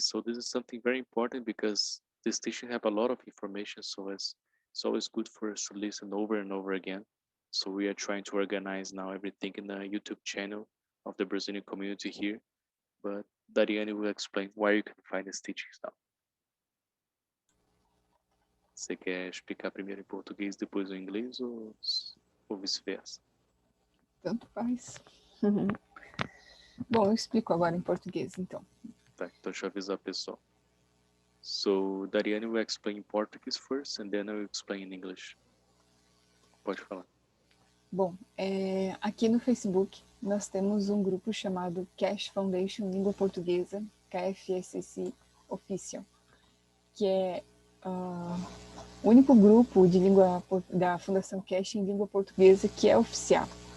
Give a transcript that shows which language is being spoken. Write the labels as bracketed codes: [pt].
[en] So this is something very important because this teaching have a lot of information, so it's always good for us to listen over and over again. So we are trying to organize now everything in the YouTube channel of the Brazilian community here, but Dariane will explain where you can find these teachings now. [pt] Você quer explicar primeiro em português, depois em inglês ou vice-versa? Tanto faz. Bom, eu explico agora em português, então. Tá, então deixa eu avisar o pessoal. [en] So, Dariane will explain in Portuguese first, and then I will explain in English. [pt] Pode falar. Bom, aqui no Facebook nós temos um grupo chamado Keshe Foundation Língua Portuguesa, KFSSI Official, que é o único grupo de língua da Fundação Keshe em língua portuguesa que é oficial.